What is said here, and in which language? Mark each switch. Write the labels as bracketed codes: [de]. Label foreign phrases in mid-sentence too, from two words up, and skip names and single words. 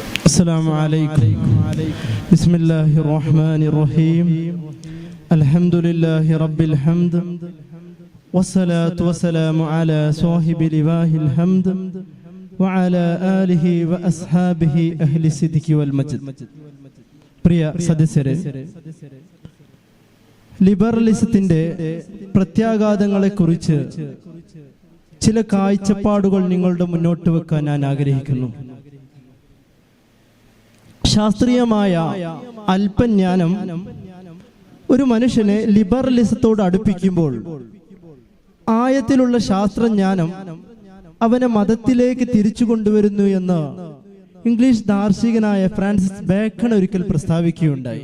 [ar] السلام عليكم. بسم الله الرحمن الرحيم. الحمد لله رب الحمد والصلاة والسلام على صاحب لواه الحمد وعلى آله وأصحابه أهل الصدق والمجد. [ml] പ്രിയ സദസ്യരെ, ലിബറലിസത്തിന്റെ പ്രത്യാഘാതങ്ങളെക്കുറിച്ച് ചില കാഴ്ചപ്പാടുകൾ നിങ്ങളുടെ മുന്നോട്ട് വെക്കാൻ ഞാൻ ആഗ്രഹിക്കുന്നു. ശാസ്ത്രീയമായ അല്പജ്ഞാനം ഒരു മനുഷ്യനെ ലിബറലിസത്തോട് അടുപ്പിക്കുമ്പോൾ ആയത്തിലുള്ള ശാസ്ത്രജ്ഞാനം അവനെ മതത്തിലേക്ക് തിരിച്ചു കൊണ്ടുവരുന്നു എന്ന് ഇംഗ്ലീഷ് ദാർശനികനായ ഫ്രാൻസിസ് ബേക്കൺ ഒരിക്കൽ പ്രസ്താവിക്കുകയുണ്ടായി.